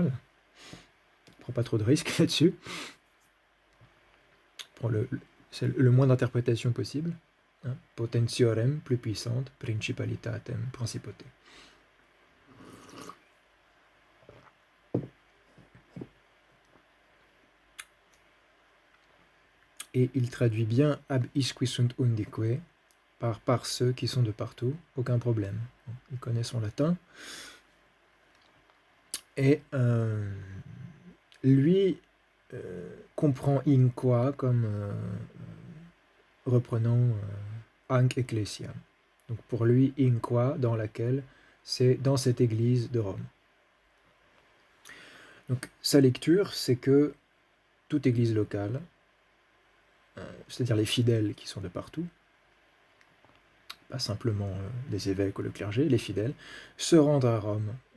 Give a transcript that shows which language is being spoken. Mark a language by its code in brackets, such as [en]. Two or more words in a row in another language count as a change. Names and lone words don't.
[fr] Ne prend pas trop de risques là-dessus. C'est le moins d'interprétation possible. Hein. Potentiorem, plus puissante, principalitatem, principauté. Et il traduit bien [la] ab isqui sunt undique [fr] par ceux qui sont de partout, aucun problème. Il connaît son latin. Et lui comprend [la] in qua [fr] comme reprenant [la] anc ecclesia. [fr] Donc pour lui, [la] in qua, [fr] dans laquelle, c'est dans cette église de Rome. Donc sa lecture, c'est que toute église locale, c'est-à-dire les fidèles qui sont de partout, pas simplement les évêques ou le clergé, les fidèles, se rendent à Rome.